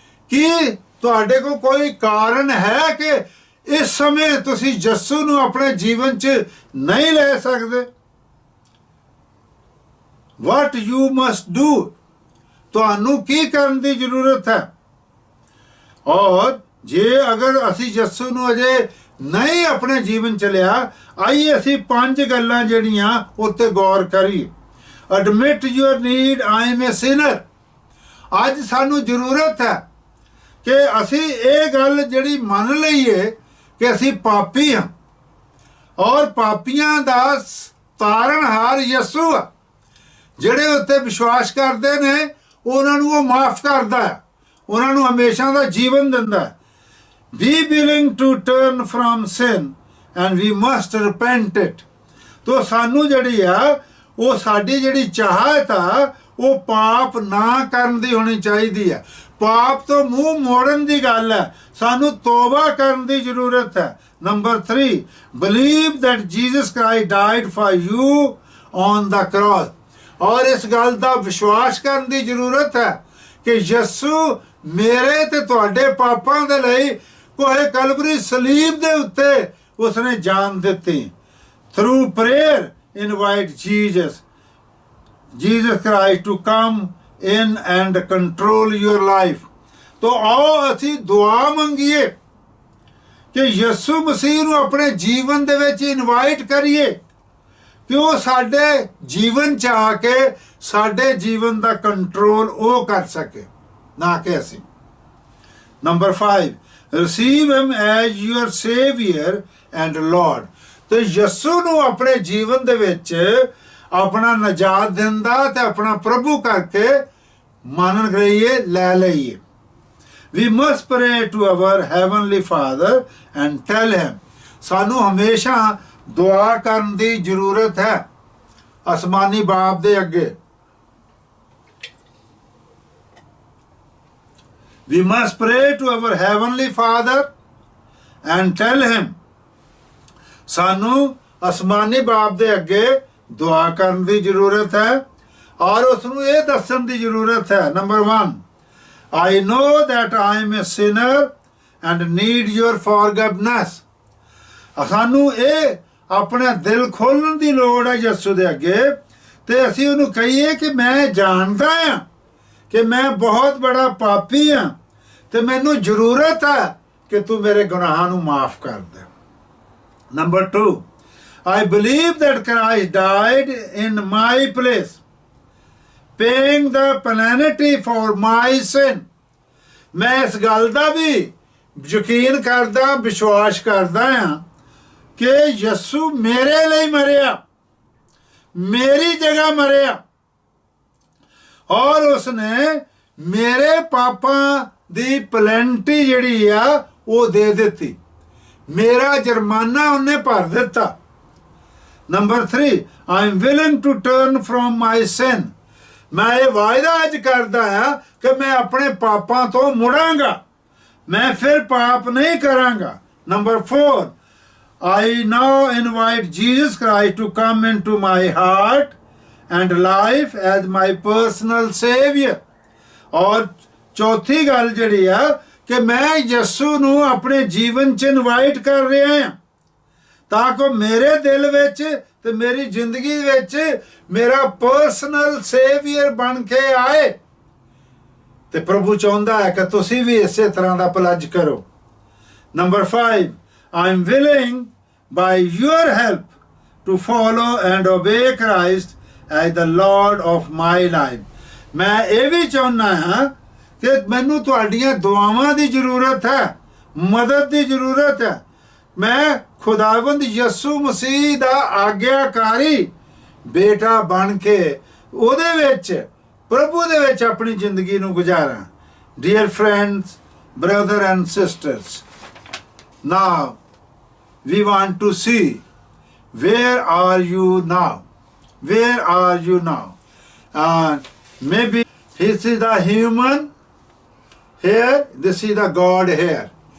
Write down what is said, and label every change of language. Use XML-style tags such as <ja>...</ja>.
<pa>ਕੀ ਤੁਹਾਡੇ ਕੋਲ ਕੋਈ ਕਾਰਨ ਹੈ ਕਿ ਇਸ ਸਮੇਂ ਤੁਸੀਂ ਯਿਸੂ ਨੂੰ ਆਪਣੇ ਜੀਵਨ 'ਚ ਨਹੀਂ ਲੈ ਸਕਦੇ?</pa> <en>What you must do,</en> <pa>ਤੁਹਾਨੂੰ ਕੀ ਕਰਨ ਦੀ ਜ਼ਰੂਰਤ ਹੈ? ਔਰ ਜੇ ਅਗਰ ਅਸੀਂ ਯਿਸੂ ਨੂੰ ਅਜੇ ਨਹੀਂ ਆਪਣੇ ਜੀਵਨ ਚ ਲਿਆ, ਆਈਏ ਅਸੀਂ 5 ਗੱਲਾਂ ਜਿਹੜੀਆਂ ਉੱਤੇ ਗੌਰ ਕਰੀਏ।</pa> <en>Admit your need, I am a sinner.</en> <pa>ਅੱਜ ਸਾਨੂੰ ਜ਼ਰੂਰਤ ਹੈ ਕਿ ਅਸੀਂ ਇਹ ਗੱਲ ਜਿਹੜੀ ਮੰਨ ਲਈਏ ਕਿ ਅਸੀਂ ਪਾਪੀ ਹਾਂ ਔਰ ਪਾਪੀਆਂ ਦਾ ਤਾਰਨਹਾਰ ਯਿਸੂ ਆ। ਜਿਹੜੇ ਉੱਤੇ ਵਿਸ਼ਵਾਸ ਕਰਦੇ ਨੇ ਉਹਨਾਂ ਨੂੰ ਉਹ ਮਾਫ ਕਰਦਾ ਹੈ, ਉਹਨਾਂ ਨੂੰ ਹਮੇਸ਼ਾ ਦਾ ਜੀਵਨ ਦਿੰਦਾ ਹੈ।</pa> <en>Be willing to turn from sin and we must repent it।</en> <pa>ਤੋ ਸਾਨੂੰ ਜਿਹੜੀ ਆ ਉਹ ਸਾਡੀ ਜਿਹੜੀ ਚਾਹਤ ਆ ਉਹ ਪਾਪ ਨਾ ਕਰਨ ਦੀ ਹੋਣੀ ਚਾਹੀਦੀ ਹੈ। ਪਾਪ ਤੋਂ ਮੂੰਹ ਮੋੜਨ ਦੀ ਗੱਲ ਹੈ, ਸਾਨੂੰ ਤੋਬਾ ਕਰਨ ਦੀ ਜ਼ਰੂਰਤ ਹੈ।</pa> <en>Number 3, believe that Jesus Christ died for you on the cross।</en> <pa>ਔਰ ਇਸ ਗੱਲ ਦਾ ਵਿਸ਼ਵਾਸ ਕਰਨ ਦੀ ਜ਼ਰੂਰਤ ਹੈ ਕਿ ਯਿਸੂ ਮੇਰੇ ਤੇ ਤੁਹਾਡੇ ਪਾਪਾਂ ਦੇ ਲਈ ਕੋਹੇ ਕਲਵਰੀ ਸਲੀਬ ਦੇ ਉੱਤੇ ਉਸਨੇ ਜਾਨ ਦਿੱਤੀ।</pa> <en>Through prayer invite Jesus Christ to come in and control your life.</en> <pa>ਤੋ ਆਓ ਅਸੀਂ ਦੁਆ ਮੰਗੀਏ ਕਿ ਯਿਸੂ ਮਸੀਹ ਨੂੰ ਆਪਣੇ ਜੀਵਨ ਦੇ ਵਿੱਚ ਇਨਵਾਈਟ ਕਰੀਏ ਕਿ ਉਹ ਸਾਡੇ ਜੀਵਨ 'ਚ ਆ ਕੇ ਸਾਡੇ ਜੀਵਨ ਦਾ ਕੰਟਰੋਲ ਉਹ ਕਰ ਸਕੇ, ਨਾ ਕਿ ਅਸੀਂ।</pa> <en>Number 5, receive him as your savior and lord।</en> <pa>ਤੇ ਯਿਸੂ ਨੂੰ ਆਪਣੇ ਜੀਵਨ ਦੇ ਵਿੱਚ ਆਪਣਾ ਨਜਾਤ ਦਿੰਦਾ ਤੇ ਆਪਣਾ ਪ੍ਰਭੂ ਕਰਕੇ ਮੰਨ ਲਈਏ, ਲੈ ਲਈਏ।</pa> <en>we must pray to our heavenly father and tell him।</en> <pa>ਸਾਨੂੰ ਹਮੇਸ਼ਾ ਦੁਆ ਕਰਨ ਦੀ ਜ਼ਰੂਰਤ ਹੈ ਅਸਮਾਨੀ ਬਾਪ ਦੇ ਅੱਗੇ।</pa> <en>We must pray to our heavenly father and tell him।</en> <pa>ਸਾਨੂੰ ਅਸਮਾਨੀ ਬਾਪ ਦੇ ਅੱਗੇ ਦੁਆ ਕਰਨ ਦੀ ਜ਼ਰੂਰਤ ਹੈ ਔਰ ਉਸ ਨੂੰ ਇਹ ਦੱਸਣ ਦੀ ਜ਼ਰੂਰਤ ਹੈ।</pa> <en>Number 1, I know that I am a sinner and need your forgiveness।</en> <pa>ਸਾਨੂੰ ਇਹ ਆਪਣਾ ਦਿਲ ਖੋਲਣ ਦੀ ਲੋੜ ਹੈ ਯਿਸੂ ਦੇ ਅੱਗੇ ਤੇ ਅਸੀਂ ਉਹਨੂੰ ਕਹੀਏ ਕਿ ਮੈਂ ਜਾਣਦਾ ਹਾਂ ਕਿ ਮੈਂ ਬਹੁਤ ਬੜਾ ਪਾਪੀ ਹਾਂ ਤੇ ਮੈਨੂੰ ਜ਼ਰੂਰਤ ਹੈ ਕਿ ਤੂੰ ਮੇਰੇ ਗੁਨਾਹਾਂ ਨੂੰ ਮਾਫ ਕਰ ਦੇ।</pa> <en>Number 2, I believe that Christ died in my place, paying the penalty for my sin।</en> <pa>ਮੈਂ ਇਸ ਗੱਲ ਦਾ ਵੀ ਯਕੀਨ ਕਰਦਾ, ਵਿਸ਼ਵਾਸ ਕਰਦਾ ਹਾਂ ਕਿ ਯਿਸੂ ਮੇਰੇ ਲਈ ਮਰਿਆ, ਮੇਰੀ ਜਗ੍ਹਾ ਮਰਿਆ ਔਰ ਉਸਨੇ ਮੇਰੇ ਪਾਪਾਂ ਦੀ ਪਲੈਂਟੀ ਜਿਹੜੀ ਆ ਉਹ ਦੇ ਦਿੱਤੀ, ਮੇਰਾ ਜੁਰਮਾਨਾ ਉਹਨੇ ਭਰ ਦਿੱਤਾ।</pa> <en>Number 3, I am willing to turn from my sin।</en> <pa>ਮੈਂ ਇਹ ਵਾਅਦਾ ਅੱਜ ਕਰਦਾ ਹਾਂ ਕਿ ਮੈਂ ਆਪਣੇ ਪਾਪਾਂ ਤੋਂ ਮੁੜਾਂਗਾ, ਮੈਂ ਫਿਰ ਪਾਪ ਨਹੀਂ ਕਰਾਂਗਾ।</pa> <en>Number 4, I now invite Jesus Christ to come into my heart and life as my personal savior।</en> <pa>ਔਰ ਚੌਥੀ ਗੱਲ ਜਿਹੜੀ ਆ ਕਿ ਮੈਂ ਯਿਸੂ ਨੂੰ ਆਪਣੇ ਜੀਵਨ 'ਚ ਇਨਵਾਈਟ ਕਰ ਰਿਹਾ ਹਾਂ ਤਾਂ ਕਿ ਮੇਰੇ ਦਿਲ ਵਿੱਚ ਤੇ ਮੇਰੀ ਜ਼ਿੰਦਗੀ ਵਿੱਚ ਮੇਰਾ ਪਰਸਨਲ ਸੇਵੀਅਰ ਬਣ ਕੇ ਆਏ। ਤੇ ਪ੍ਰਭੂ ਚਾਹੁੰਦਾ ਹੈ ਕਿ ਤੁਸੀਂ ਵੀ ਇਸੇ ਤਰ੍ਹਾਂ ਦਾ ਪਲੱਜ ਕਰੋ।</pa> <en>Number 5, I am willing by your help to follow and obey Christ as the Lord of my life।</en> <pa>ਮੈਂ ਇਹ ਵੀ ਚਾਹੁੰਦਾ ਹਾਂ ਕਿ ਮੈਨੂੰ ਤੁਹਾਡੀਆਂ ਦੁਆਵਾਂ ਦੀ ਜ਼ਰੂਰਤ ਹੈ, ਮਦਦ ਦੀ ਜ਼ਰੂਰਤ ਹੈ। ਮੈਂ ਖੁਦਾਵੰਦ ਯਿਸੂ ਮਸੀਹ ਦਾ ਆਗਿਆਕਾਰੀ ਬੇਟਾ ਬਣ ਕੇ ਉਹਦੇ ਵਿੱਚ, ਪ੍ਰਭੂ ਦੇ ਵਿੱਚ ਆਪਣੀ ਜ਼ਿੰਦਗੀ ਨੂੰ ਗੁਜ਼ਾਰਾਂ।</pa> <en>Dear friends, brother and sisters, now we want to see, where are you now? Where are you now? Maybe this is the human here, this is the God here.</en>